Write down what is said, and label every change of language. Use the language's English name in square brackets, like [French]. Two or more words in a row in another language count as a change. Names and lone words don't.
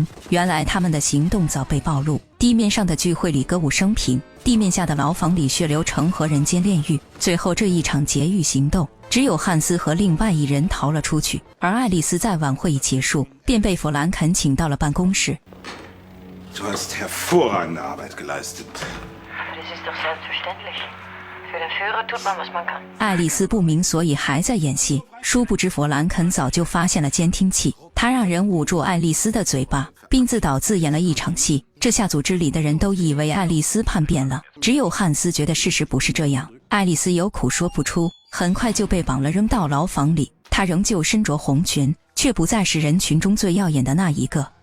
[Chinese] 原来他们的行动早被暴露，地面上的聚会里歌舞升平，地面下的牢房里血流成河，人间炼狱。最后这一场劫狱行动，只有汉斯和另外一人逃了出去，而爱丽丝在晚会一结束，便被弗兰肯请到了办公室。 [German] Du hast hervorragende Arbeit geleistet. Das ist doch selbstverständlich. Für den Führer tut man, was man kann. [Chinese] 爱丽丝不明所以还在演戏，殊不知弗兰肯早就发现了监听器，他让人捂住爱丽丝的嘴巴，并自导自演了一场戏。这下组织里的人都以为爱丽丝叛变了，只有汉斯觉得事实不是这样。爱丽丝有苦说不出，很快就被绑了，扔到牢房里。她仍旧身着红裙，却不再是人群中最耀眼的那一个。